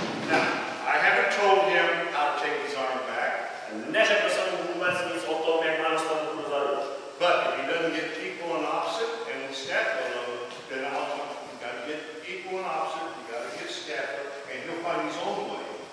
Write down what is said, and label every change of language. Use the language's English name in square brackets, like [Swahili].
[English] Now, I haven't told him how to take his arm back, [Czech] Neřekl jsem mu vůbec nic o tom, jak má dostat ruku dozadu. [English] but if he doesn't get equal and opposite and the scapula load, then I'll tell him, you got to get equal and opposite, you got to get scapula, and he'll find his own way.